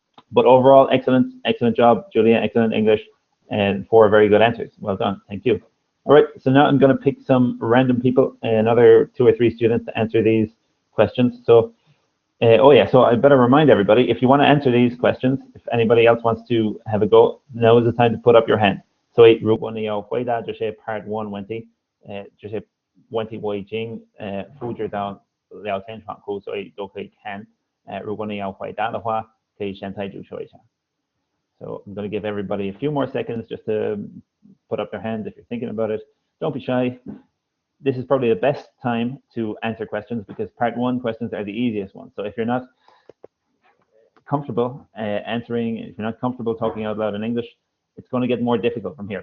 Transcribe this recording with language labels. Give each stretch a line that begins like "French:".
English: But overall, excellent job, Julia. Excellent English, and 4 very good answers. Well done. Thank you. All right. So now I'm going to pick some random people, another 2 or 3 students to answer these questions. So. So I better remind everybody, if you want to answer these questions, if anybody else wants to have a go, now is the time to put up your hand.
Chinese: 所以如果你要回答这些 Part 1问题，这些问题我已经复制到聊天窗口，所以都可以看。如果你要回答的话，可以现在就说一下。
English: So I'm going to give everybody a few more seconds just to put up their hands if you're thinking about it. Don't be shy. This is probably the best time to answer questions because Part 1 questions are the easiest ones. So if you're not comfortable answering, if you're not comfortable talking out loud in English, it's going to get more difficult from here.